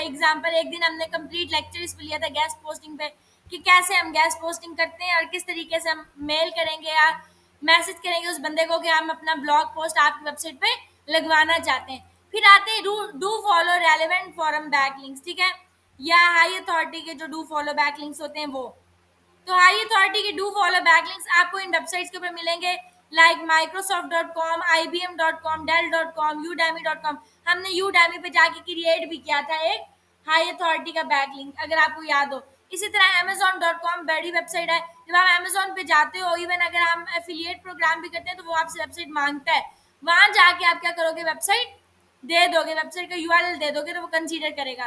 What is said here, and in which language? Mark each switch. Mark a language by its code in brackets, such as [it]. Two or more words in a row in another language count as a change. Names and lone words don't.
[hi] एग्जाम्पल एक दिन हमने [en] complete lecture [hi] इस पे लिया था [en] guest posting [hi] पे, कि कैसे हम [en] guest posting [hi] करते हैं और किस तरीके से हम मेल करेंगे या मैसेज करेंगे उस बंदे को कि हम अपना [en] blog post [hi] आपकी वेबसाइट पे लगवाना चाहते हैं। फिर आते हैं [en] do follow relevant forum backlinks, [hi] ठीक है, या [en] high authority [hi] के जो [en] do follow backlinks [hi] होते हैं वो। तो [en] high authority [hi] के [en] do follow backlinks [hi] आपको इन वेबसाइट्स के ऊपर मिलेंगे, लाइक microsoft.com, ibm.com, dell.com, udemy.com। हमने udemy पे जाके क्रिएट भी किया था एक [en] high authority [hi] का बैकलिंक, अगर आपको याद हो। इसी तरह amazon.com बड़ी वेबसाइट है। जब आप अमेजोन पे जाते हो, इवन अगर हम [en] affiliate program [hi] भी करते हैं तो वो आपसे वेबसाइट मांगता है। वहां जाके आप क्या करोगे, वेबसाइट दे दोगे, वेबसाइट का यूआरएल दे दोगे तो वो कंसीडर करेगा।